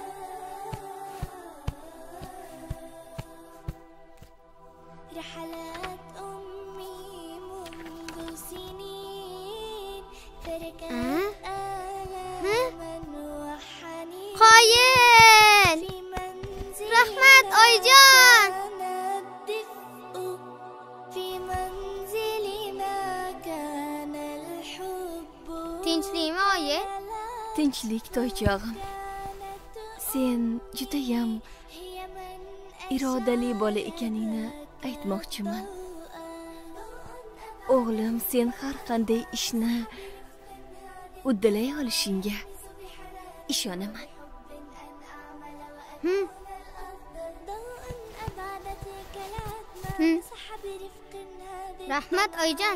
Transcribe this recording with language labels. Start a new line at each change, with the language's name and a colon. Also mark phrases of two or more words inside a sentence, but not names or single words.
Arabic: رحلات أمي منذ سنين تركت آلاما وحنين
Uzbek: Qoyil!
Arabic: في منزلنا
Uzbek: Rahmat Oyjon!
Arabic: كان الدفء في منزلنا كان الحب
Uzbek: Tinchlikmi, oyi? Tinchlik toychog'im. Sen judayam
Arabic: هي من
Uzbek: irodali bola ekaningni aytmoqchiman. O'g'lim, sen har qanday ishni uddalay olishingga ishonaman. Rahmat Oyjon.